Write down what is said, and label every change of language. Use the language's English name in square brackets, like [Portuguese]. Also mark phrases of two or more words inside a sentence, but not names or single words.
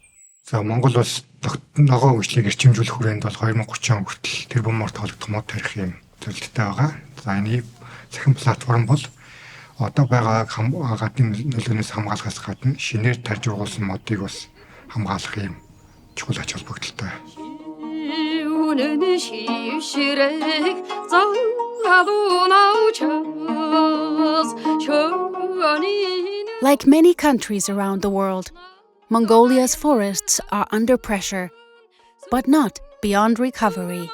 [Mongolian] За Монгол улс ногоо хөгжлийг эрчимжүүлэх хүрээнд бол 2030 он хүртэл тэрбум морд холбогдох мод тарих юм төлөвлөлттэй байгаа. За энэ цахим платформ бол одоо байгаа гадны нөлөөнөөс хамгаалахаас гадна шинээр тарж ургуулсан модыг бас хамгаалах юм чухал ач холбогдолтой. [English] Like many countries around the world, Mongolia's forests are under pressure, but not beyond recovery.